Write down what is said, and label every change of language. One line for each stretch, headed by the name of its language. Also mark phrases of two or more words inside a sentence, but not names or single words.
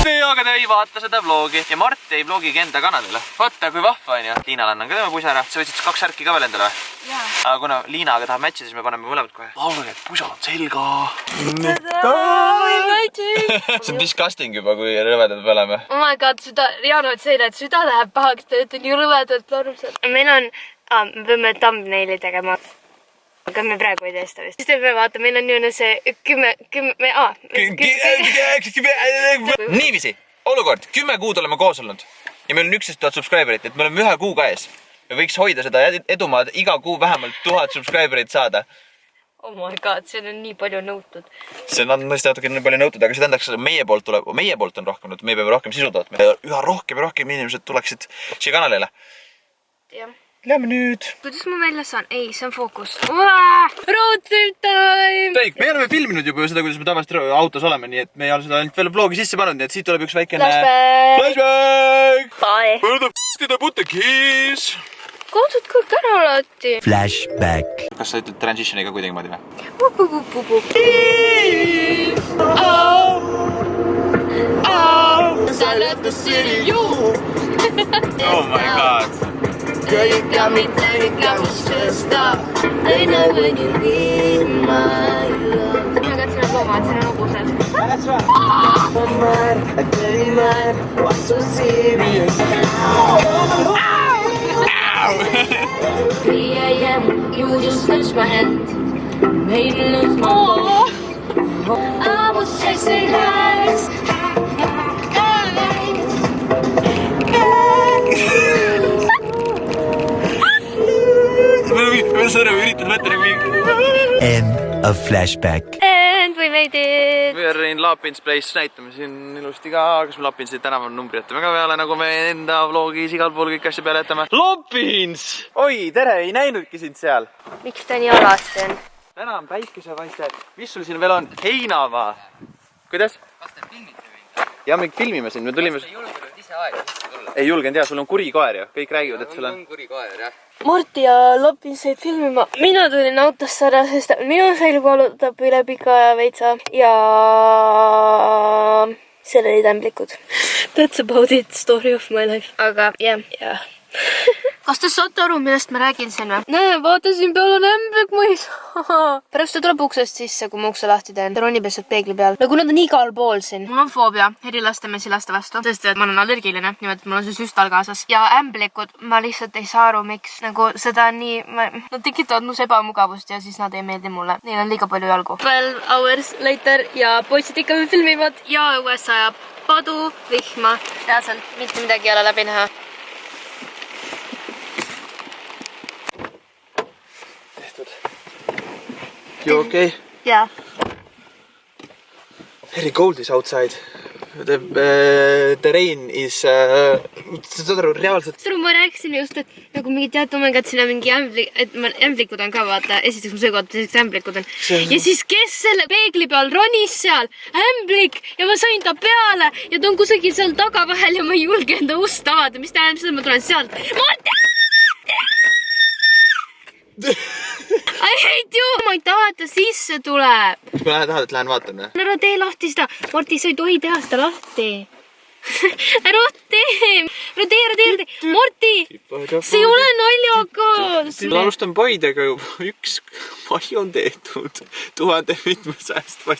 Estonian: Aga ta ei vaata seda vlogi ja Mart ei vlogigi enda kanalile. Vaata, kui vahva on ja Liinal annan ka tema pusa ära. Sa võtsid 2 särki ka veel endale või? Jaa. Aga kuna Liinaga tahab matchi, siis me paneme mõlemad kohe. Laulge, et pusa on selga. See on disgusting juba, kui rõvedad me oleme.
English: Oh my god,
Estonian: Riano ütles eile, et süda läheb pahaks, ta ütles nii rõvedalt lormsad. Meil on, me peame thumbnaili tegema. Aga me praegu ei teesta vist. Siis me vaata, meil on niisugune see 10... Niiviisi, olukord. 10 kuud oleme koos olnud. Ja meil on 11 000 subscriberit, et me oleme 1 kuu ka ees. Me võiks hoida seda edumaad iga kuu vähemalt 1000 subscriberit saada.
English: Oh my god,
Estonian: see on nii palju nõutud. See on tõesti natuke nii palju nõutud, aga see tähendaks, et meie poolt on rohkem nõutud. Me peame rohkem sisu tootma. Üha rohkem inimesed tuleksid siia kanalile. Jah. Lähme nüüd. Kuidas ma välja saan? Ei, see on fookus.
English: Road trip time!
Estonian: Me oleme filminud juba seda, kuidas me tavaliselt autos oleme, nii et me ei ole seda ainult veel vlogi sisse pannud, nii et siit tuleb üks väikene...
English: Flashback! Flashback! Bye! Where the f*** did I put the keys?
Estonian: kaotud kõik ära alati.
English: Flashback.
Estonian: Kas sa ütled transitioniga kuidagi moodi või?
English: Oh my god. Girl, you got me stressed out. I know when you need my love.
Estonian: Ma katsin nad loomad, siin on hobused.
English: That's right. One man, a dirty man, what's so serious? 3 a.m. You just touched my hand, made me lose my phone. I was chasing highs. End of flashback. And we made it. We are in Lapins Place,
Estonian: näitame siin ilusti ka, kas me Lapinsi tänavanumbri jätame ka peale, nagu me enda vlogis igal pool kõik asja peale jätame. Lapins! Oi, tere, ei näinudki sind seal. Miks ta nii alasti on? Täna on päikesepaiste. Mis sul siin veel on? Heinamaa. Kuidas? Kas te filmite või? Ja me filmime siin, me tulime... Sa ei julgenud ise aega sisse tulla? Ei julgenud, jah, sul on kuri koer ju. Kõik räägivad, et sul on... kuri koer, jah. Marti ja Lapins said filmima. Mina tulin autosse ära, sest minu selg valutab üle pika aja veitsa. Ja... seal olid ämblikud.
English: That's about it, story of my life.
Estonian: Aga jah. Kas te saate aru, millest ma räägin siin või? Näe, vaata siin peal on ämblik mõis. Pärast ta tuleb uksest sisse, kui ma ukse lahti teen. Ta ronib lihtsalt peegli peal. Nagu nad on igal pool siin. Mul on foobia herilaste mesilaste vastu. Sest et ma olen allergiline. Nimelt mul on see süstal kaasas. Ja ämblikud, ma lihtsalt ei saa aru, miks. Nagu seda on nii... Nad tekitavad mus ebamugavust ja siis nad ei meeldi mulle. Neil on liiga palju jalgu.
English: 12 hours later
Estonian: ja poisid ikka filmivad. Ja õues sajab padu, vihma. Reaalselt mitte midagi ei ole läbi näha.
English: You okay? Yeah. Very cold is outside. The rain is...
Estonian: Saad aru, reaalselt... Ma rääkisin just, et nagu mingi tead, omega, et siin on mingi ämblikud on ka, vaata. Esiteks mu söögood, teiseks ämblikud on. Ja siis kes selle peegli peal ronis seal? Ämblik! Ja ma sain ta peale ja ta on kusagil seal taga vahel ja ma ei julge enda ust avada. Mis tähendab seda, ma tulen sealt. Marti!
English: I hate you!
Estonian: Ma ei taha, et ta sisse tuleb. Mis ma tahad, et lähen vaatan või? Ära tee lahti seda. Marti, sa ei tohi teha seda lahti. Ära tee! Ära tee! Marti! See ei ole naljaga! Ma alustan Paidega juba. Üks pai on tehtud. 1700 paist.